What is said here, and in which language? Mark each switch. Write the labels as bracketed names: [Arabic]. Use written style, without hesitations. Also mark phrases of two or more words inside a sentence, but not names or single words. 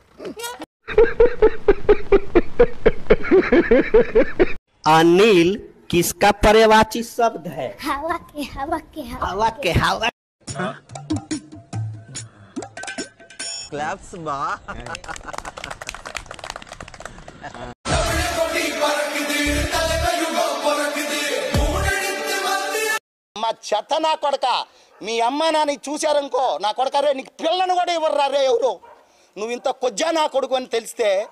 [Hindi] अनिल किसका पर्यायवाची शब्द है? हवा के हवा के हवा हवा के हवा। क्लैप्स बा [Telugu] మా చెత్త నా కొడక, మీ అమ్మ నాని చూశారనుకో నా కొడక, రే నీకు పిల్లను కూడా ఇవ్వరు రే ఎవరు. నువ్వు ఇంత కొజ్జా నా కొడుకు అని తెలిస్తే.